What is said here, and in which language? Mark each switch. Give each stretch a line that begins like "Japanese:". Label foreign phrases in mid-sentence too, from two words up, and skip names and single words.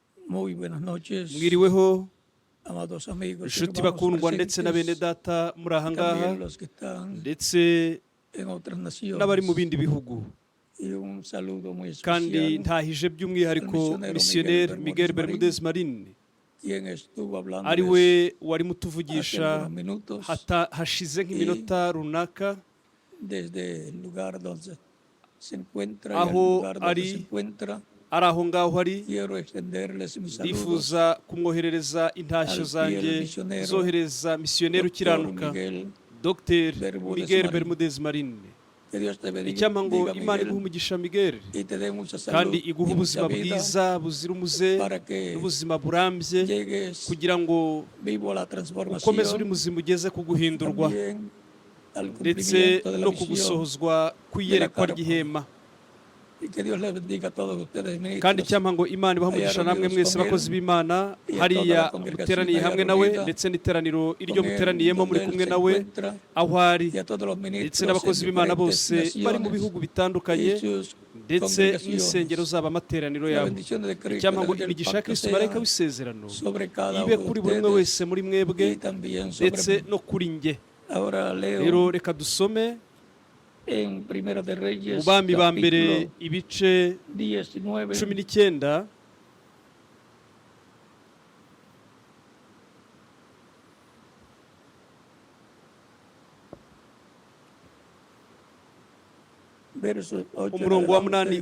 Spanish: Muy buenas noches,
Kinyarwanda: mwiriweho
Spanish: amados amigos,
Kinyarwanda: inshuti
Spanish: hermanos
Kinyarwanda: bakundwa ndetse na bene
Spanish: presentes,
Kinyarwanda: data muri aha ngaha
Spanish: también los que están
Kinyarwanda: ndetse
Spanish: en otras
Kinyarwanda: n'abari mu
Spanish: naciones.
Kinyarwanda: bindi bihugu.
Spanish: Y un saludo muy
Kinyarwanda: Kandi
Spanish: especial
Kinyarwanda: ntahije by'umwihariko misiyoneri Miguel Bermudez Marin
Spanish: quien estuvo hablando
Kinyarwanda: ari we warimo
Spanish: hace
Kinyarwanda: utuvugisha
Spanish: algunos minutos
Kinyarwanda: hashize nk'iminota runaka
Spanish: desde el lugar donde se encuentra y al
Kinyarwanda: aho
Spanish: lugar donde
Kinyarwanda: ari
Spanish: se encuentra.
Kinyarwanda: ari aho ngaho ari.
Spanish: Quiero extenderles mis saludos
Kinyarwanda: ndifuza kumwoherereza intashyo
Spanish: al
Kinyarwanda: zanjye
Spanish: fiel misionero
Kinyarwanda: zohereza misiyoneri
Spanish: Dr.
Kinyarwanda: ukiranuka
Spanish: Miguel.
Kinyarwanda: Dr
Spanish: Bermudez
Kinyarwanda: Miguel
Spanish: Marin.
Kinyarwanda: Bermudez Marin.
Spanish: Que Dios te bendiga,
Kinyarwanda: icyampa ngo
Spanish: diga,
Kinyarwanda: Imana
Spanish: Miguel,
Kinyarwanda: iguhe umugisha Miguel
Spanish: y te dé mucha salud
Kinyarwanda: kandi
Spanish: y
Kinyarwanda: iguha ubuzima
Spanish: mucha vida
Kinyarwanda: bwiza buzira umuze
Spanish: para que
Kinyarwanda: n'ubuzima burambye
Spanish: llegues
Kinyarwanda: kugira ngo
Spanish: vivo a la
Kinyarwanda: ukomeze uri
Spanish: transformación,
Kinyarwanda: muzima ugeze ku guhindurwa
Spanish: también al
Kinyarwanda: ndetse
Spanish: cumplimiento de la
Kinyarwanda: no
Spanish: misión,
Kinyarwanda: kugusohozwa kw'iyerekwa ry'ihema.
Spanish: y que Dios les bendiga a todos ustedes,
Kinyarwanda: kandi
Spanish: ministros,
Kinyarwanda: icyampa ngo Imana ibahe umugisha namwe mwese bakozi b'Imana hariya muteraniye hamwe nawe ndetse n'iteraniro iryo muteraniyemo muri kumwe nawe aho ari
Spanish: y a todos los
Kinyarwanda: ndetse
Spanish: ministros
Kinyarwanda: n'abakozi
Spanish: en
Kinyarwanda: b'Imana
Spanish: diferentes
Kinyarwanda: bose bari mu
Spanish: naciones
Kinyarwanda: bihugu bitandukanye
Spanish: y sus
Kinyarwanda: ndetse n'insengero
Spanish: congregaciones.
Kinyarwanda: zabo amateraniro
Spanish: La
Kinyarwanda: yabo.
Spanish: bendición de Cristo,
Kinyarwanda: icyampa ngo
Spanish: del
Kinyarwanda: imigisha ya
Spanish: pacto
Kinyarwanda: Kristo marayika
Spanish: sea
Kinyarwanda: w'isezerano
Spanish: sobre cada
Kinyarwanda: ibe
Spanish: uno
Kinyarwanda: kuri
Spanish: de
Kinyarwanda: buri umwe
Spanish: ustedes
Kinyarwanda: wese muri mwebwe
Spanish: y también sobre
Kinyarwanda: ndetse
Spanish: mí.
Kinyarwanda: no kuri njye.
Spanish: Ahora leo
Kinyarwanda: rero reka dusome
Spanish: en Primera de
Kinyarwanda: mu
Spanish: Reyes,
Kinyarwanda: bami ba mbere
Spanish: capítulo
Kinyarwanda: ibice
Spanish: 19,
Kinyarwanda: 19
Spanish: versos 8 en
Kinyarwanda: umurongo wa 8
Spanish: adelante.